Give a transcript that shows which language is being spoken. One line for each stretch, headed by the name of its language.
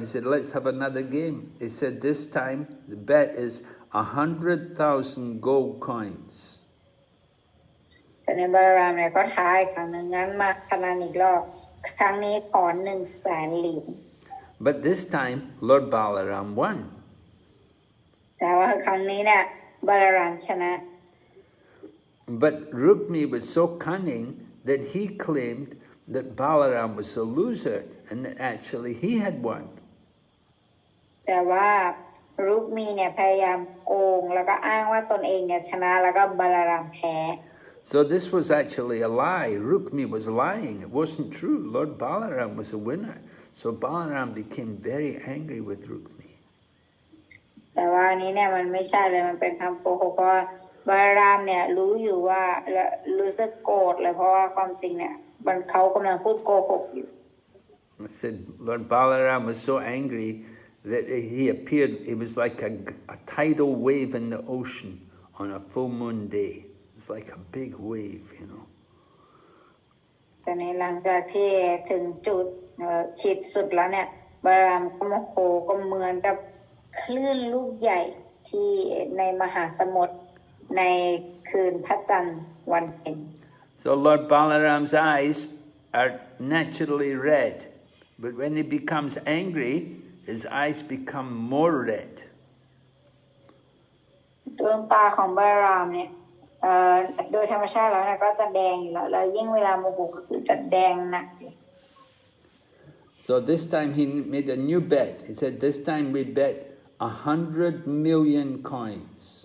English: He said, let's have another game. He said, this time the bet is 100,000 gold coins.
Thai: แต่ในบาลารามเนี่ยก็ท้าอีกครั้งหนึ่งงั้นมาพนันอีกรอบครั้งนี้ขอ100,000 เหรียญ
English: But this time Lord Balaram won.
Thai: แต่ว่าครั้งนี้เนี่ยบาลารามชนะ
English: But Rukmi was so cunning that he claimed that Balaram was a loser and that actually he had won.
Thai: แต่ว่ารุกมีเนี่ยพยายามโกงแล้วก็อ้างว่าตนเองเนี่ยชนะแล้วก็บาลารามแพ้
English: So this was actually a lie. Rukmi was lying. It wasn't true. Lord Balaram was a winner. So Balaram became very angry with Rukmi.
Thai: แต่ว่านี้เนี่ยมันไม่ใช่เลยมันเป็นคำโกหกเพราะบาลารามเนี่ยรู้อยู่ว่ารู้สึกโกรธเลยเพราะว่าความจริงเนี่ยเขากำลังพูดโกหกอยู่
English: I said Lord Balaram was so angry that he appeared, he was like a tidal wave in the ocean on a full moon day. It's like a big wave, you know.
Thai: แต่ในหลังจากที่ถึงจุดขีดสุดแล้วเนี่ยบาลารามก็โมโหก็เหมือนกับคลื่นลูกใหญ่ที่ในมหาสมุทรในคืนพระจันทร์วันเพ็ญ
English: So Lord Balaram's eyes are naturally red, but when he becomes angry, his eyes become more red.
Thai: ดวงตาของบาลารามเนี่ยโดยธรรมชาติแล้วเนี่ยก็จะแดงอยู่แล้วยิ่งเวลาโมโหก็คือจะแดงหนัก
English: So this time he made a new bet. He said, this time we bet 100 million coins.